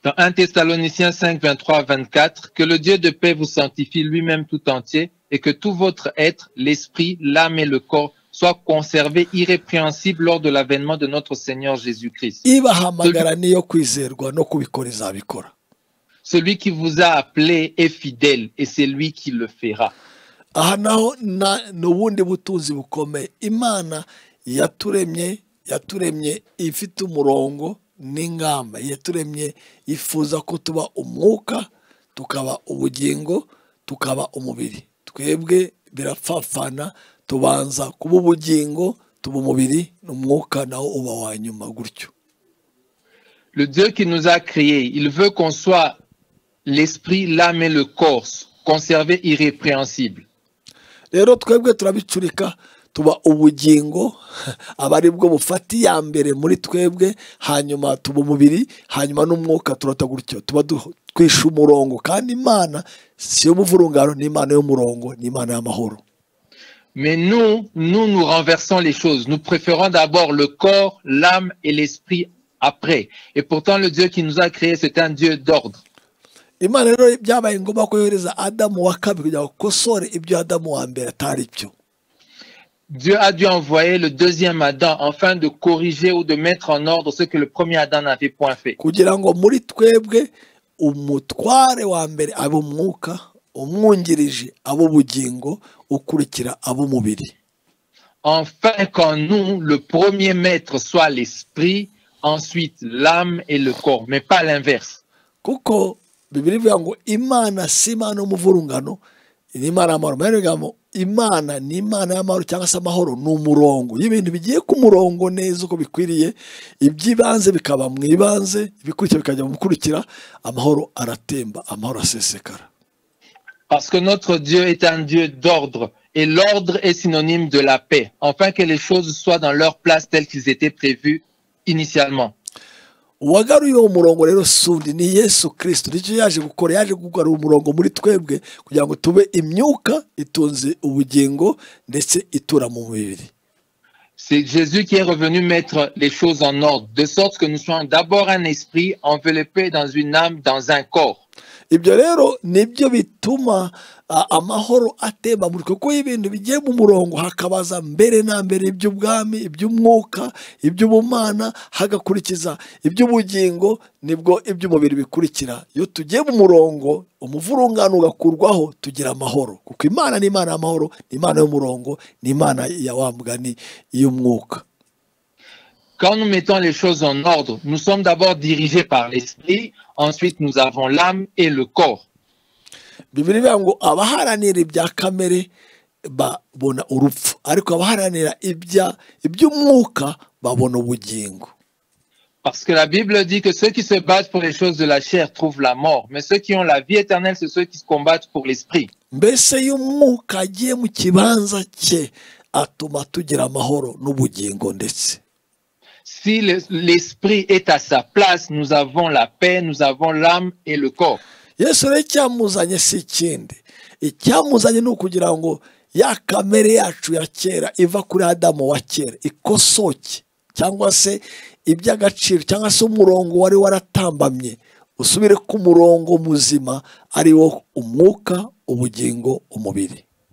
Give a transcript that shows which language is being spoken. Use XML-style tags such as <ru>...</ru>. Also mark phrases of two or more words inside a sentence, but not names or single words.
<fr>Dans 1 Thessaloniciens 5, 23, 24, que le Dieu de paix vous sanctifie lui-même tout entier et que tout votre être, l'esprit, l'âme et le corps soient conservés irrépréhensibles lors de l'avènement de notre Seigneur Jésus-Christ.</fr> <rw>ibahamagara niyo kwizerwa no kubikora izabikora.</rw> <fr>Celui qui vous a appelé est fidèle et c'est lui qui le fera.</fr> <rw>Aha naho n'ubundi butunzi bukomeye. Imana yaturemye ifite umurongo n'ingamba. Yaturemye ifuza ko tuba umwuka, tukaba ubugingo, tukaba umubiri. Twebwe birapfapfana, tubanza kuba ubugingo, tuba umubiri, n'umwuka nawo uba wa nyuma gutyo.</rw> <fr>Le Dieu qui nous a créés, il veut qu'on soit l'esprit, l'âme et le corps, conservés irrépréhensibles.</fr> <rw>Rero twebwe turabicurika, tuba ubugingo, aba ari bwo bufata iya mbere muri twebwe, hanyuma tuba umubiri, hanyuma n'umwuka turata gutyo. Tuba twishe umurongo, kandi Imana si y'ubuvurungano, ni Imana y'umurongo, ni Imana y'amahoro.</rw> <fr>Mais nous renversons les choses. Nous préférons d'abord le corps, l'âme et l'esprit après. Et pourtant, le Dieu qui nous a créés, c'est un Dieu d'ordre.</fr> <rw>Imana rero byabaye ngombwa ko yohereza Adamu wa kabiri kugira ngo akosore ibyo Adamu wa mbere atari byo.</rw> <fr>Dieu a dû envoyer le deuxième Adam afin de corriger ou de mettre en ordre ce que le premier Adam n'avait point fait.</fr> <rw>Kugira ngo muri twebwe umutware wa mbere abe umwuka, umwungirije abe ubugingo, ukurikira abe umubiri.</rw> <fr>Enfin qu'en nous, le premier maître soit l'esprit, ensuite l'âme et le corps, mais pas l'inverse.</fr> <rw>Kuko Bibiri ivuga ngo Imana si Imana y'umuvurungano, ni Imana y'amahoro. Imana ni Imana y'amahoro cyangwa se amahoro, ni umurongo. Iyo ibintu bigiye ku murongo neza uko bikwiriye, iby'ibanze bikaba mu ibanze, ibikurikira bikajya mu bikurikira, amahoro aratemba, amahoro asesekara.</rw> <fr>Parce que notre Dieu est un Dieu d'ordre, et l'ordre est synonyme de la paix, afin que les choses soient dans leur place telles qu'ils étaient prévues initialement.</fr> <rw>Uwagaruye uwo murongo rero sundi ni Yesu Kristo. Nicyo yaje gukora, yaje kugarura umurongo muri twebwe kugira ngo tube imyuka itunze ubugingo ndetse itura mu mubiri.</rw> <fr>C'est Jésus qui est revenu mettre les choses en ordre, de sorte que nous soyons d'abord un esprit enveloppé dans une âme, dans un corps.</fr> <rw>Ibyo rero nibyo bituma amahoro atemba muri twe, kuko ibintu bigiye mu murongo hakabaza mbere na mbere iby'ubwami, iby'umwuka, iby'ubumana, hagakurikiza iby'ubugingo, nibwo iby'umubiri bikurikira. Iyo tugiye mu murongo, umuvurungano ugakurwaho, tugira amahoro, kuko Imana ni Imana y'amahoro, ni Imana y'umurongo, ni Imana ya wa mugani y'umwuka.</rw> <fr>Quand nous mettons les choses en ordre, nous sommes d'abord dirigés par l'esprit, ensuite nous avons l'âme et le corps.</fr> <rw>Bibiri ivuga ngo abaharanira ibya kamere babona urupfu, ariko abaharanira iby'umwuka babona ubugingo.</rw> <fr>Parce que la Bible dit que ceux qui se battent pour les choses de la chair trouvent la mort, mais ceux qui ont la vie éternelle, c'est ceux qui se combattent pour l'esprit.</fr> <rw>Mbese iyo umwuka agiye mu kibanza cye atuma tugira amahoro n'ubugingo ndetse.</rw> <fr>Si l'esprit est à sa place, nous avons la paix, nous avons l'âme et le corps.</fr> <rw>Yesu rero icyamuzanye si ikindi, icyamuzanye ni ukugira ngo ya kamere yacu ya kera iva kuri Adamu wa kera ikosoke, cyangwa se iby'agaciro, cyangwa se umurongo wari waratambamye usubire ku murongo muzima, ari wo umwuka, ubugingo, umubiri.</rw>